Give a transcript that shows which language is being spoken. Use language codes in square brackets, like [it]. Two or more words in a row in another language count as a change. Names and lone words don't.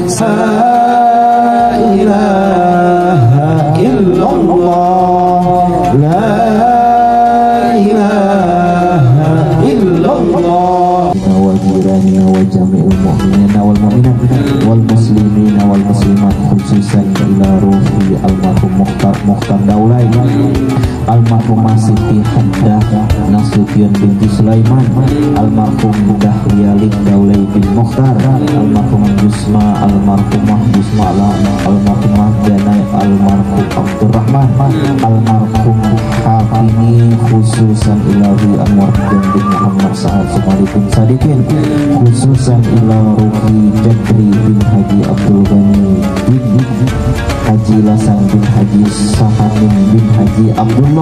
[ar] لا إله إلا الله، لا إله إلا الله. وجيراننا وجميع المؤمنين والمؤمنات والمسلمين والمسلمات، خصوصا إلى روح المرحوم Mukhtar Daulay, almarhumah Siti Haddah Nasution binti Sulaiman, almarhum Dahlia Daulay bin Mukhtar, almarhum Yusma, almarhumah Yusma, almarhumah Danai, almarhum Abdurrahman, almarhum Hafini, khususan ilahi Anwar bin Muhammad Sa'ad Sumali bin Sadikin, khususan ila ruhi Jadri bin Haji Abdul Ghani bin Haji Hasan bin Haji Sahamin bin Haji Abdullah.